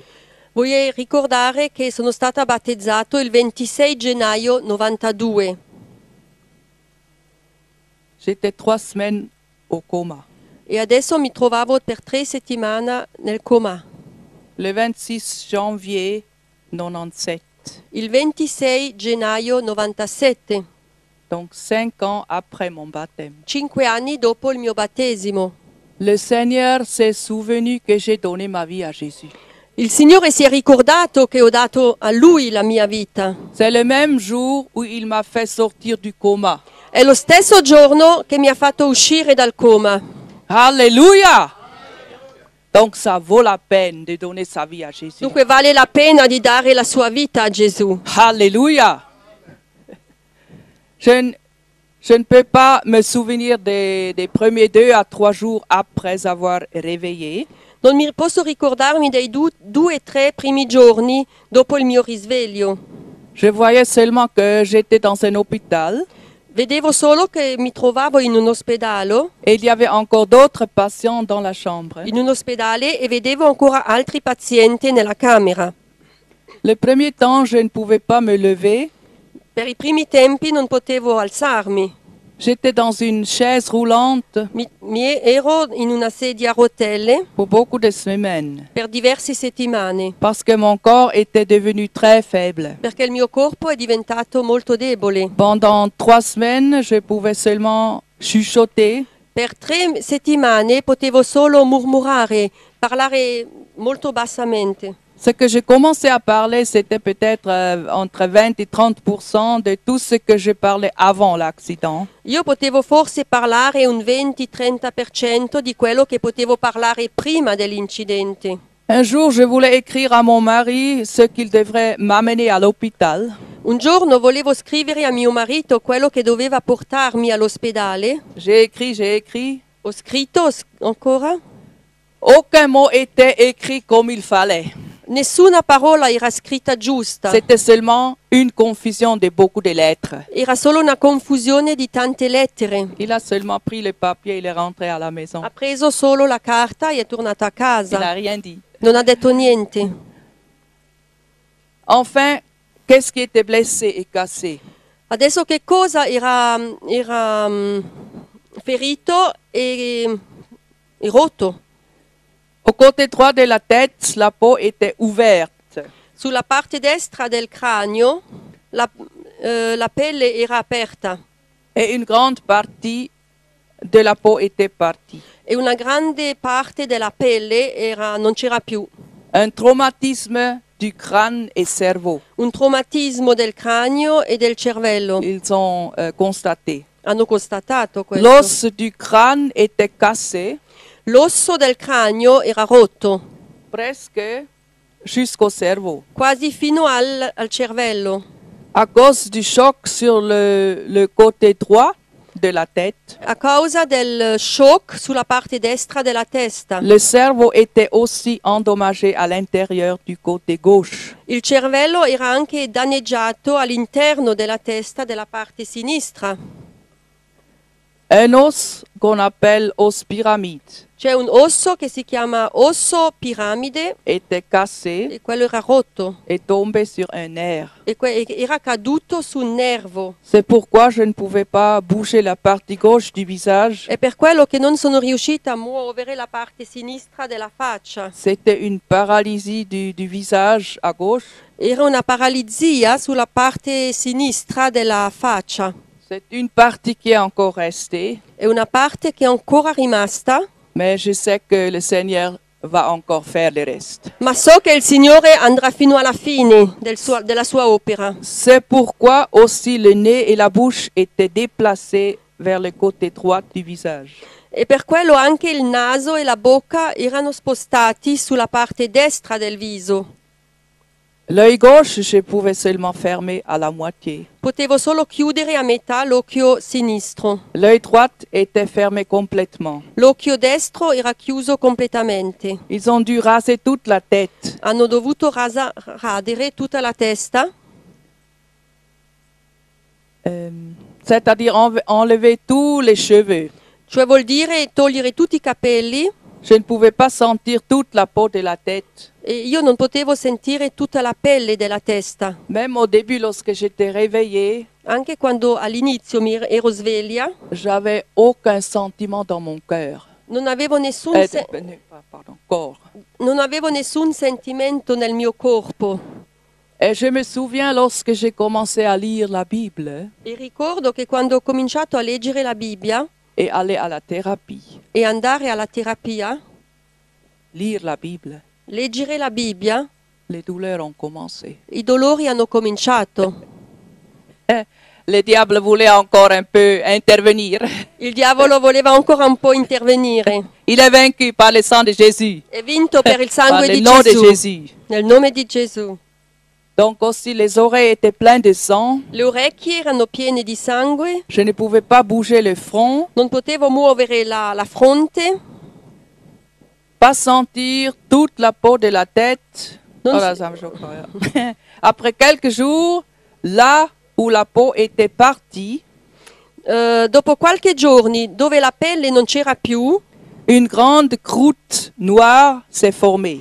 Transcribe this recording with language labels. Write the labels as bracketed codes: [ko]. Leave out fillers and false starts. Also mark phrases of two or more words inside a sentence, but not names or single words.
[it] Voglio ricordare che sono stata battezzato il 26 gennaio 92. [fr] J'étais 3 semaines au coma. [it] E adesso mi trovavo per 3 settimane nel coma. [fr] Le 26 janvier 97. [it] Il 26 gennaio 97, [fr] Donc 5 ans après mon baptême. [it] 5 anni dopo il mio battesimo. [fr] Le Seigneur s'est souvenu que j'ai donné ma vie à Jésus. [it] Il Signore si è ricordato che ho dato a Lui la mia vita. [fr] C'est le même jour où il m'a fait sortir du coma. [it] È lo stesso giorno che mi ha fatto uscire dal coma. [fr] Alléluia! Donc ça vaut la peine de donner sa vie à Jésus. [it] Dunque vale la pena di dare la sua vita a Gesù. [fr] Alléluia! Je ne peux pas me souvenir des premiers 2 à 3 jours après avoir réveillé. [it] Non mi posso ricordarmi dei 2-3 primi giorni dopo il mio risveglio. [fr] Je voyais seulement que j'étais dans un hôpital [it] Vedevo solo che mi trovavo in un ospedale, [fr] et il y avait encore d'autres patients dans la chambre. [it] e vedevo ancora altri pazienti nella camera. [fr] Le premier temps, je ne pouvais pas me lever. [it] Per i primi tempi non potevo alzarmi. [fr] J'étais dans une chaise roulante [it] Ero in una sedia a rotelle [fr] pour beaucoup de semaines [it] per diverse settimane, [fr] parce que mon corps était devenu très faible. [it] perché il mio corpo è diventato molto debole. [fr] Pendant 3 semaines, je pouvais seulement chuchoter. [it] Per 3 settimane potevo solo murmurare, parlare molto bassamente. [fr] Ce que je commençais à parler, c'était peut-être entre 20 et 30% de tout ce que je parlais avant l'accident. [it] Io potevo forse parlare un 20-30% di quello che potevo parlare prima dell'incidente. [fr] Un jour, je voulais écrire à mon mari ce qu'il devrait m'amener à l'hôpital. [it] Un giorno volevo scrivere a mio marito quello che doveva portarmi all'ospedale. [fr] J'ai écrit. [it] Ho scritto ancora. [fr] Aucun mot était écrit comme il fallait. [it] Nessuna parola era scritta giusta, [fr] C'était seulement une confusion de beaucoup de lettres. [it] era solo una confusione di tante lettere. [fr] Il a seulement pris le papier, il est rentré à la maison. [it] Ha preso solo la carta e è tornato a [fr] Il n'a [it] casa. [fr] rien dit. [it] Non ha detto niente. [fr] Enfin, qu'est-ce qui était blessé et cassé? [it] Adesso che cosa era ferito e rotto? [fr] Au côté droit de la tête, la peau était ouverte. [it] Sulla parte destra del cranio la pelle era aperta [fr] Et une grande partie de la peau était partie. [it] e una grande parte della pelle non c'era più. [fr] Un traumatisme du crâne et cerveau. [it] Un traumatismo del cranio e del cervello. [fr] Ils ont constaté. [it] Hanno constatato questo. [fr] L'os du crâne était cassé [it] L'osso del cranio era rotto, [fr] presque jusqu'au cerveau. [it] quasi fino al cervello. [fr] À cause du choc sur le côté droit de la tête, [it] A causa del shock sulla parte destra della testa. [fr] le cerveau était aussi endommagé à l'intérieur du côté gauche. [it] Il cervello era anche danneggiato all'interno della testa della parte sinistra. [fr] Un os qu'on appelle os pyramide [it] C'è un osso che si chiama osso piramide [fr] était cassé [it] e quello era rotto [fr] et tombé sur un nerf. [it] e era caduto su un nervo. [fr] C'est pourquoi je ne pouvais pas bouger la partie gauche du visage. [it] È per quello che non sono riuscita a muovere la parte sinistra della faccia. [fr] C'était une paralysie du visage à gauche. [it] Era una paralisia sulla parte sinistra della faccia. [fr] C'est une partie qui est encore restée, [it] È una parte che è ancora rimasta, [fr] mais je sais que le Seigneur va encore faire le reste. [it] ma so che il Signore andrà fino alla fine della sua opera. [fr] C'est pourquoi aussi le nez et la bouche étaient déplacés vers le côté droit du visage. [it] E per quello anche il naso e la bocca erano spostati sulla parte destra del viso. [fr] L'œil gauche, je pouvais seulement fermer à la moitié. [it] Potevo solo chiudere a metà l'occhio sinistro. [fr] L'œil droit était fermé complètement. [it] L'occhio destro era chiuso completamente. [fr] Ils ont dû raser toute la tête. [it] Hanno dovuto radere tutta la testa, [fr] C'est-à-dire enlever tous les cheveux. [it] cioè vuol dire togliere tutti i capelli, [fr] Je ne pouvais pas sentir toute la peau de la tête. [it] e io non potevo sentire tutta la pelle della testa. [fr] Même au début, lorsque j'étais réveillée, [it] Anche quando all'inizio ero sveglia, [fr] j'avais aucun sentiment dans mon cœur. [it] non avevo nessun, [fr] Corps. [it] non avevo nessun sentimento nel mio corpo. [fr] Et je me souviens lorsque j'ai commencé à lire la Bible [it] E ricordo che quando ho cominciato a leggere la Bibbia [fr] et aller à la thérapie, [it] e andare alla terapia, [fr] lire la Bible, [it] leggere la Bibbia, [fr] les douleurs ont commencé. [it] i dolori hanno cominciato. [fr] Le diable voulait encore un peu intervenir. [it] Il diavolo voleva ancora un po' intervenire. [fr] Il est vaincu par le sang de Jésus, [it] È vinto per il [fr] par [it] sangue [fr] le [it] di [fr] nom de [it] Gesù. [fr] Jésus. [it] Nel nome di Gesù. [fr] Donc aussi les oreilles étaient pleines de sang. [it] Le orecchie erano piene di sangue, [fr] Je ne pouvais pas bouger le front, [it] non potevo muovere la fronte, [fr] pas sentir toute la peau de la tête. [it] Non [fr] Oh là, [it] si- [fr] ça me choque. Après quelques jours, là où la peau était partie, [it] dopo qualche giorni, dove la pelle non c'era più, [fr] une grande croûte noire s'est formée.